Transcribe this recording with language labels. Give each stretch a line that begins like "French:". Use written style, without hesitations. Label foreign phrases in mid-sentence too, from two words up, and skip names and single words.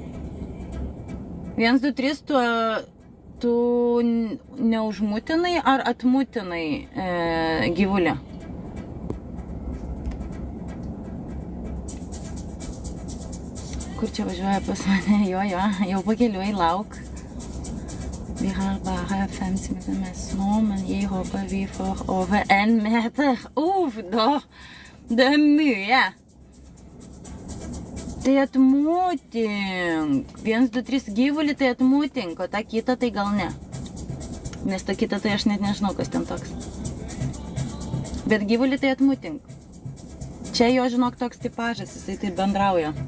Lithuanian: 1, 2, 3, tu neužmutinai ar atmutinai gyvulį? Kur čia važiuoja pas mane? Jo, jau pakeliuoji lauk.
Norwegian: Vi har bare 5 minutter med snå, men jeg håper vi får over 1 meter. Da! Det er mye.
Lithuanian: Tai atmutink. 1, 2, 3 gyvulį tai atmutink, o tą kitą tai gal ne. Nes tą kitą tai aš net nežinau, kas ten toks. Bet gyvulį tai atmutink. Čia jo, žinok, toks tipažas, jisai taip bendrauja.